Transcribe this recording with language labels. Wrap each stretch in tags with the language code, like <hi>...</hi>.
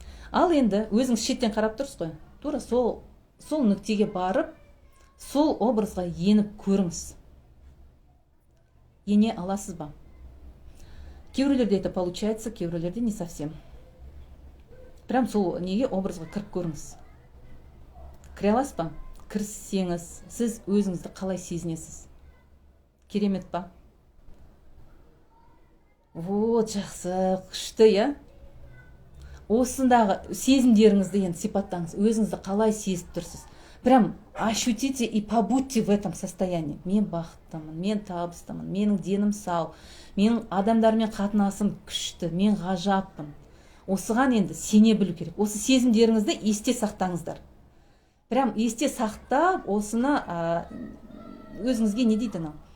<kk>Ал енді өзіңіз шеттен қарап тұрсыз ғой, тура сол нүктеге барып, сол образға еніп көріңіз. Ене аласыз ба? Кейбіреулерде</kk> <ru>это получается, кейбіреулерде не совсем.</ru> <kk>Прям сол неге образға кіріп көріңіз. Кіре аласыз ба? Кіріссеңіз, сіз өзіңізді қалай сезінесіз? Керемет па? Вот, жақсы, күшті, осындағы сезімдеріңізді енді сипаттаңыз, өзіңізді қалай сезіп тұрсыз.</kk> <ru>Прям ощутите и побудьте в этом состоянии.</ru> <kk>Мен бақыттымын, мен табыстымын, менің денім сау, менің адамдармен қатынасым күшті, мен ғажаппын. Осыған енді сене білу керек. Осы сезімдеріңізді есте сақтаңыздар. Прям есте сақтап, осыны өзіңізге не дейді анау?</kk>